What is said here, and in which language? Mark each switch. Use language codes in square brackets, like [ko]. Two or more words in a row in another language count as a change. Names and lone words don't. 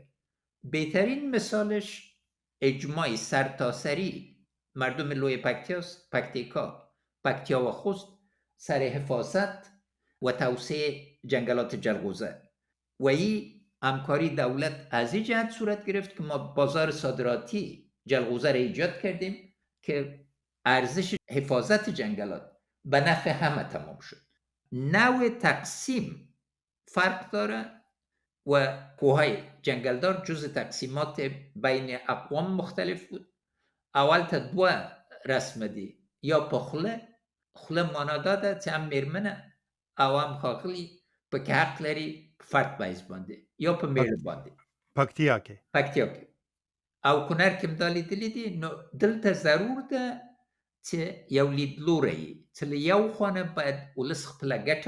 [fa] بهترین مثالش اجماع سرتاسری مردم لوی پکتیا و خوست سر حفاظت و توسعه جنگلات جلغوزه و این همکاری دولت از این جهت صورت گرفت که ما بازار صادراتی جلغوزه را ایجاد کردیم که ارزش حفاظت جنگلات به نفع همه تمام شد. نوع تقسیم فرق داره و کوههای جنگلدار جز تقسیمات بین اقوام مختلف بود. [ps] اول تا دو رسم دی، یا په خوله معنا داده چې هم میرمنه او هم ښاغلي پکې حق لري فرد بایز باندې یا په میړه باندې پکتیا کې او کونړ کې هم دا لیدلي دي. نو دلته ضرور ده چې یو لیدلوری چې له یو خوا نه باید ولس خپله ګټه